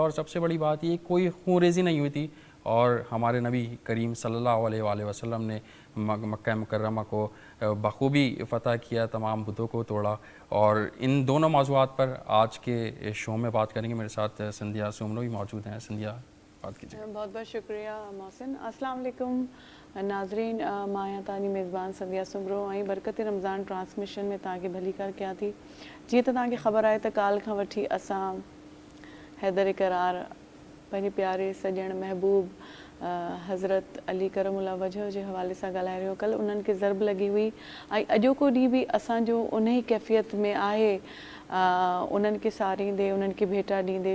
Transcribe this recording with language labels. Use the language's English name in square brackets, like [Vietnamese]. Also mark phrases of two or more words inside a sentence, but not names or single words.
[Urdu] اور سب سے بڑی بات یہ کوئی خون ریزی نہیں ہوئی تھی، اور ہمارے نبی کریم صلی اللہ علیہ وآلہ وسلم نے مکہ مکرمہ کو بخوبی فتح کیا، تمام بتوں کو توڑا. اور ان دونوں موضوعات پر آج کے شو میں بات کریں گے. میرے ساتھ سندھیا سومرو بھی موجود ہیں. سندھیا، بات کیجیے. بہت بہت شکریہ محسن. السلام علیکم ناظرین. [Sindhi] مایا تانی میزبان سندھیا سومرو ऐं बरकत रमज़ान ट्रांसमिशन में तव्हांखे भली कर कयां थी. जीअं त तव्हांखे ख़बर आहे त काल खां वठी असां हैदर करार पंहिंजे प्यारे सॼण महबूब हज़रत अली करमुल्लाह वजह जे हवाले सां ॻाल्हाए रहियो. कल्ह उन्हनि खे ज़र्ब लॻी हुई, ऐं अॼोको ॾींहुं बि असांजो उन ई कैफ़ियत में आहे, उन्हनि खे सारींदे, उन्हनि खे भेटा ॾींदे.